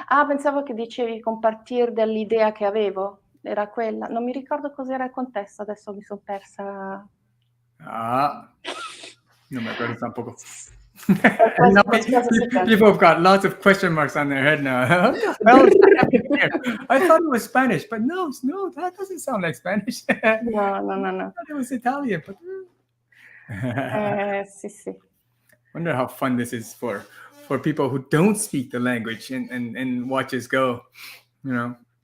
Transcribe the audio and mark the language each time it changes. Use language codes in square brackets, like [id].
[it] Ah, pensavo che dicevi compartir dell'idea che avevo. era quella. Non mi ricordo cos'era il contesto, adesso mi sono persa. [es] Ah, no me acuerdo tampoco. [it] Qualcosa [en] People have got lots of question marks on their head now. What the hell is happening here? I thought it was Spanish, but no, that doesn't sound like Spanish. No. I thought it was Italian, but [it] Sì. [en] wonder how fun this is for people who don't speak the language and watch us go, you know.